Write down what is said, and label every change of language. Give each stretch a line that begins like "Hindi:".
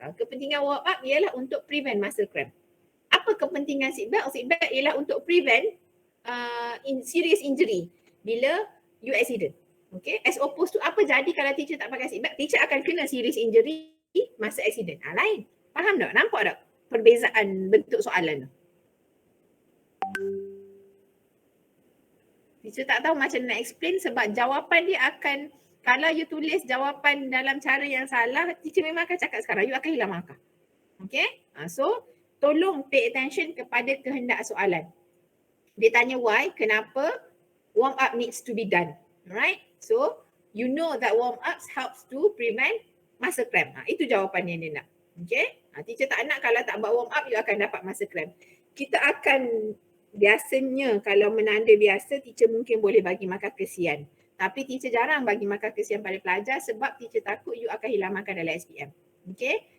English: Kepentingan warm up ialah untuk prevent muscle cramp.
Malay: Apa kepentingan seat belt?
English: Seat belt ialah untuk prevent serious injury bila you accident. Okay, as opposed to
Malay: apa jadi kalau teacher tak pakai seat belt? Teacher akan kena serious injury masa accident. Lain. Faham tak? Nampak tak perbezaan bentuk soalan tu? Teacher tak tahu macam nak explain sebab jawapan dia akan, kalau you tulis jawapan dalam cara yang salah, teacher memang akan cakap sekarang, you akan hilang markah. Okay? So, tolong pay attention kepada kehendak soalan. Dia tanya
English: why, kenapa, warm up needs to be done. Alright? So, you know that warm up helps to prevent muscle cramp.
Malay: Itu jawapan yang dia nak. Okay? Teacher tak nak kalau tak buat warm up, you akan dapat muscle cramp. Kita akan, biasanya kalau menanda biasa, teacher mungkin boleh bagi markah kesian. Tapi teacher jarang bagi markah kesian pada pelajar sebab teacher takut you akan hilang markah dalam SPM. Okay?